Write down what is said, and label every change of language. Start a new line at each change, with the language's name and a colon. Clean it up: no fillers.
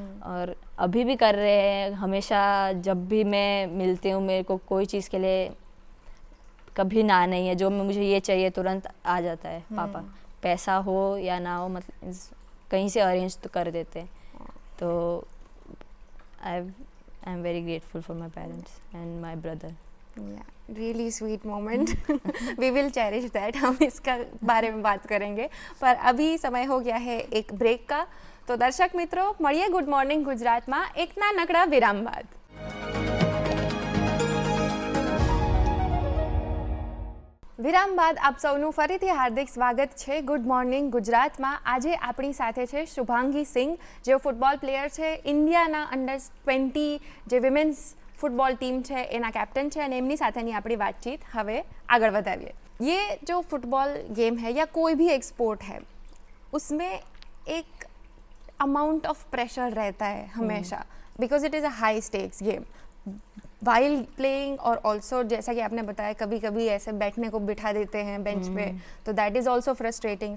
Hindi: और अभी भी कर रहे हैं, हमेशा जब भी मैं मिलती हूँ मेरे को कोई चीज़ के लिए कभी ना नहीं है, जो मुझे ये चाहिए तुरंत आ जाता है पापा, पैसा हो या ना हो, मतलब कहीं से अरेंज तो कर देते हैं।
English: तो I am very grateful for my parents and my brother. Really sweet moment, we will cherish that.
Hindi: हम इसका बारे में बात करेंगे, पर अभी समय हो गया है एक ब्रेक का। तो दर्शक मित्रों,
Gujarati: મળીએ ગુડ મોર્નિંગ ગુજરાતમાં એક નાનકડા વિરામ બાદ। વિરામ બાદ આપ સૌનું ફરીથી હાર્દિક સ્વાગત છે ગુડ મોર્નિંગ ગુજરાતમાં। આજે આપણી સાથે છે શુભાંગી સિંહ, જેઓ ફૂટબોલ પ્લેયર છે, ઇન્ડિયાના અંડર 20 જે વિમેન્સ
Hindi: फुटबॉल टीम है
Gujarati: एना कैप्टन है, અને એમની સાથેની આપણી વાતચીત હવે આગળ વધાવીએ।
Hindi: ये जो फुटबॉल गेम है या कोई भी एक स्पोर्ट है, उसमें एक अमाउंट ऑफ प्रेशर रहता है हमेशा,
English: Because it is a high stakes game while playing.
Hindi: और ऑल्सो जैसा कि आपने बताया, कभी कभी ऐसे बैठने को बिठा देते हैं बेंच पे, तो
English: That is also frustrating.